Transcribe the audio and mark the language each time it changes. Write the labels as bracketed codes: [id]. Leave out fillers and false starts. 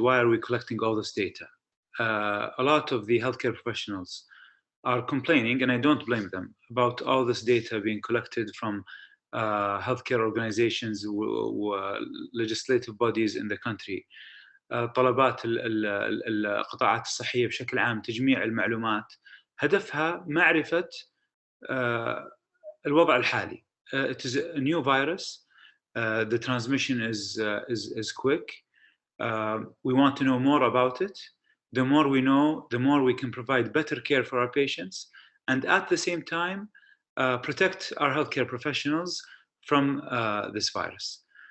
[en] Why are we collecting all this data? A lot of the healthcare professionals are complaining, and I don't blame them, about all this data being collected from healthcare organizations, legislative bodies in the country. [ar] طلبات القطاعات الصحية بشكل عام، تجميع المعلومات هدفها معرفة الوضع الحالي. [en] It is a new virus. The transmission is quick. We want to know more about it. The more we know, the more we can provide better care for our patients, and at the same time protect our healthcare professionals from this virus.